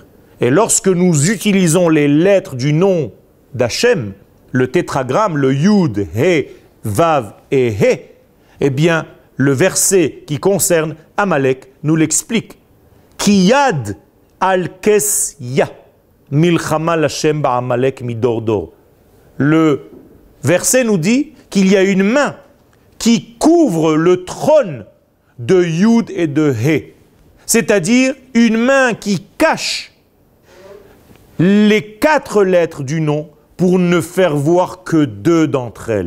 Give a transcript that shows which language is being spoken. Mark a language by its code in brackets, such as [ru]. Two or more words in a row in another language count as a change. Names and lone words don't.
[fr] Et lorsque nous utilisons les lettres du nom d'Hachem, le tétragramme, le Yud, He, Vav et He, eh bien, le verset qui concerne Amalek nous l'explique. [he] כי יד על כס יה, מלחמה לה' בעמלק מדר דר. [fr] Le verset nous dit qu'il y a une main qui couvre le trône de Yud et de He. C'est-à-dire une main qui cache les 4 lettres du nom pour ne faire voir que 2 d'entre elles.